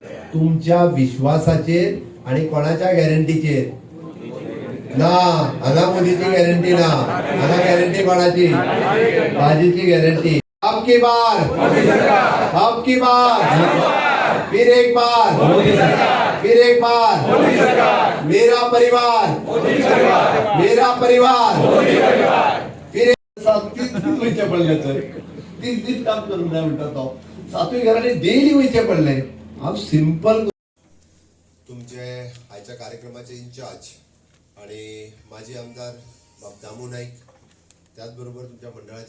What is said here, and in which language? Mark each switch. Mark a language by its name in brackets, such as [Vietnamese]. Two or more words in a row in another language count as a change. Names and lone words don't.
[Konkani] तुमच्या विश्वासाचेर आणि कोणाच्या गॅरंटीचेर ना. हांगा मोदीची गॅरंटी ना. हांगा गॅरंटी कोणाची? भाजीची गॅरंटी. [Hindi] अब की बार, अब की बार, फिर एक बार, फिर एक बार, मेरा परिवार, मेरा परिवार, फिर [Konkani] 30 दीस वयचे पडले. तर 30 दीस काम करूंक जाय म्हणटा तो. सातूय घरांनी डेली वयचे पडले. हांव सिंपल तुमचे आयच्या कार्यक्रमाचे इंचार्ज आणि माजी आमदार दामू नाईक, त्याचबरोबर तुमच्या मंडळाचे